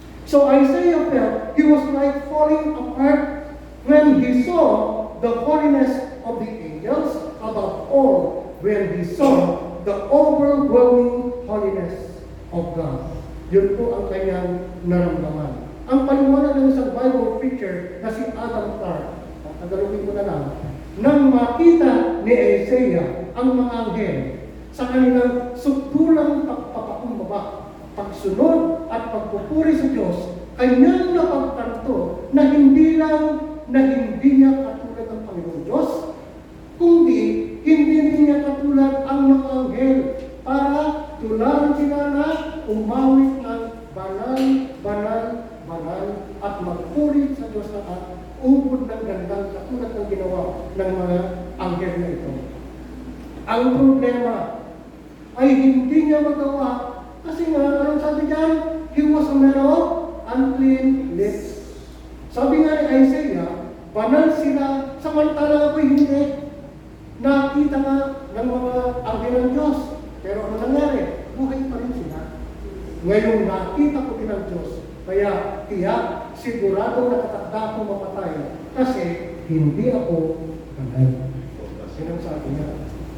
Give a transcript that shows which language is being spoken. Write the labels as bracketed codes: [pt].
[en] So Isaiah felt he was like falling apart when he saw the holiness of the angels, above all, when he saw the overwhelming holiness of God. [tl] Yun po ang kanyang naramdaman. Ang paliwanag ng isang Bible preacher na si Adam Clark, tagalogin ko na lang, nang makita ni Isaiah ang mga anghel sa kanilang sutulang pagpapakumbaba, pagsunod at pagpupuri sa Diyos, kanyang napagtanto na hindi niya katulad ng Panginoong Diyos, kundi hindi niya katulad ang mga anghel para tularan sila na umawit ng banal, banal, banal at magpuri sa Diyos na ubod ng gandang katulad ng ginawa ng mga anghel na ito. Ang problema ay hindi niya magawa kasi nga, anong sabi diyan? [en] He was a man of unclean lips. [tl] Sabi nga ni Isaiah, banal sila, samantala ako'y hindi. Nakita nga ng mga anghel ng Diyos. Pero ano nangyari? Buhay pa rin sila. Ngayon nakita ko din ang Diyos. Kaya tiyak, sigurado nakatakda akong mamatay kasi hindi ako banal. Yan ang sabi niya.